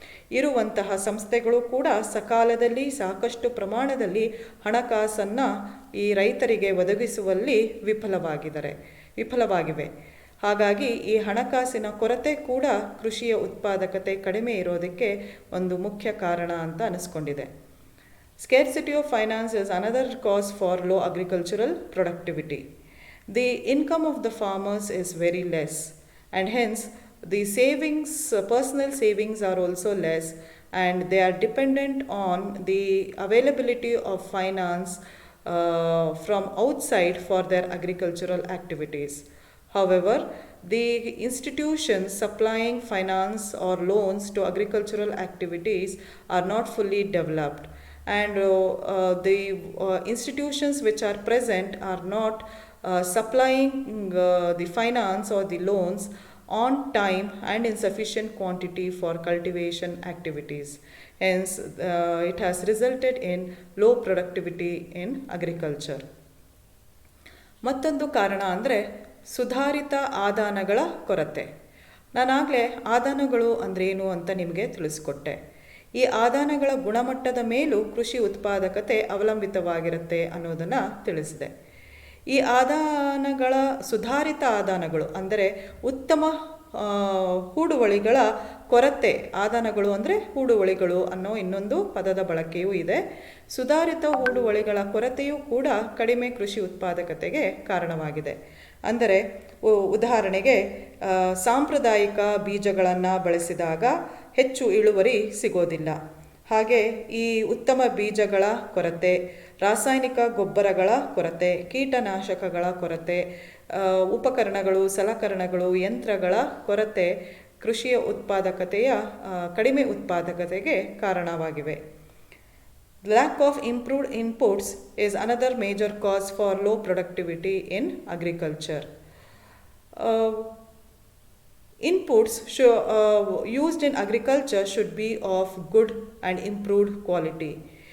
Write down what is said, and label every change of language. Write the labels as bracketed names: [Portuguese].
[Kannada] ಇರುವಂತಹ ಸಂಸ್ಥೆಗಳು ಕೂಡ ಸಕಾಲದಲ್ಲಿ ಸಾಕಷ್ಟು ಪ್ರಮಾಣದಲ್ಲಿ ಹಣಕಾಸನ್ನು ಈ ರೈತರಿಗೆ ಒದಗಿಸುವಲ್ಲಿ ವಿಫಲವಾಗಿವೆ. ಹಾಗಾಗಿ ಈ ಹಣಕಾಸಿನ ಕೊರತೆ ಕೂಡ ಕೃಷಿಯ ಉತ್ಪಾದಕತೆ ಕಡಿಮೆ ಇರೋದಕ್ಕೆ ಒಂದು ಮುಖ್ಯ ಕಾರಣ ಅಂತ ಅನಿಸ್ಕೊಂಡಿದೆ. [English] Scarcity of finance is another cause for low agricultural productivity. The income of the farmers is very less, and hence the personal savings are also less, and they are dependent on the availability of finance from outside for their agricultural activities. However, the institutions supplying finance or loans to agricultural activities are not fully developed, and the institutions which are present are not supplying the finance or the loans on time and in sufficient quantity for cultivation activities. Hence, it has resulted in low productivity in agriculture. [Kannada] ಮತ್ತೊಂದು ಕಾರಣ ಅಂದರೆ ಸುಧಾರಿತ ಆದಾನಗಳ ಕೊರತೆ. ನಾನಾಗಲೇ ಆದಾನಗಳು ಅಂದ್ರೇನು ಅಂತ ನಿಮಗೆ ತಿಳಿಸ್ಕೊಟ್ಟೆ. ಈ ಆದಾನಗಳ ಗುಣಮಟ್ಟದ ಮೇಲೂ ಕೃಷಿ ಉತ್ಪಾದಕತೆ ಅವಲಂಬಿತವಾಗಿರುತ್ತೆ ಅನ್ನೋದನ್ನು ತಿಳಿಸಿದೆ. ಈ ಆದಾನಗಳ ಸುಧಾರಿತ ಆದಾನಗಳು ಅಂದರೆ ಉತ್ತಮ ಹೂಡುವಳಿಗಳ ಕೊರತೆ, ಆದಾನಗಳು ಅಂದರೆ ಹೂಡುವಳಿಗಳು ಅನ್ನೋ ಇನ್ನೊಂದು ಪದದ ಬಳಕೆಯೂ ಇದೆ. ಸುಧಾರಿತ ಹೂಡುವಳಿಗಳ ಕೊರತೆಯೂ ಕೂಡ ಕಡಿಮೆ ಕೃಷಿ ಉತ್ಪಾದಕತೆಗೆ ಕಾರಣವಾಗಿದೆ. ಅಂದರೆ ಉದಾಹರಣೆಗೆ ಸಾಂಪ್ರದಾಯಿಕ ಬೀಜಗಳನ್ನು ಬಳಸಿದಾಗ ಹೆಚ್ಚು ಇಳುವರಿ ಸಿಗೋದಿಲ್ಲ. ಹಾಗೆ ಈ ಉತ್ತಮ ಬೀಜಗಳ ಕೊರತೆ, ರಾಸಾಯನಿಕ ಗೊಬ್ಬರಗಳ ಕೊರತೆ, ಕೀಟನಾಶಕಗಳ ಕೊರತೆ, ಉಪಕರಣಗಳು, ಸಲಕರಣೆಗಳು, ಯಂತ್ರಗಳ ಕೊರತೆ ಕೃಷಿಯ ಉತ್ಪಾದಕತೆಯ ಕಡಿಮೆ ಉತ್ಪಾದಕತೆಗೆ ಕಾರಣವಾಗಿವೆ. [English] Lack of improved inputs is another major cause for low productivity in agriculture. Inputs used in agriculture should be of good and improved quality.